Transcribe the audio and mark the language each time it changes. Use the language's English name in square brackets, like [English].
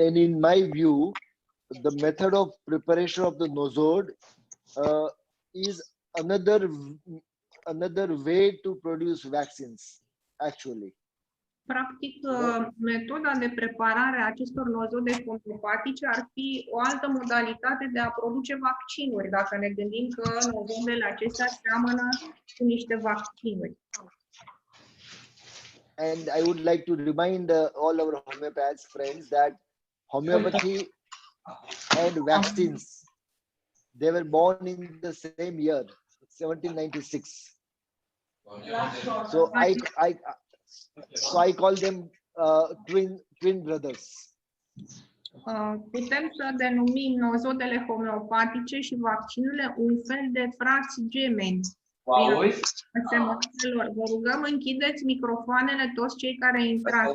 [English] And in my view, the method of preparation of the nosode is another another way to produce vaccines, actually. [Romanian] Practic, [English] You know, [Romanian] metoda de preparare a acestor nozode homeopatice ar fi o altă modalitate de a produce vaccinuri, dacă ne gândim că nozodele acestea seamănă cu niște vaccinuri. [English] and I would like to remind all our homeopaths friends that homeopathy and vaccines, they were born in the same year, 1796. So I call them twin brothers. [Romanian] Putem să denumim nozodele homeopatice și vaccinurile un fel de frați gemeni. Asemănărilor. Vă rugăm, închideți microfoanele toți cei care intrați.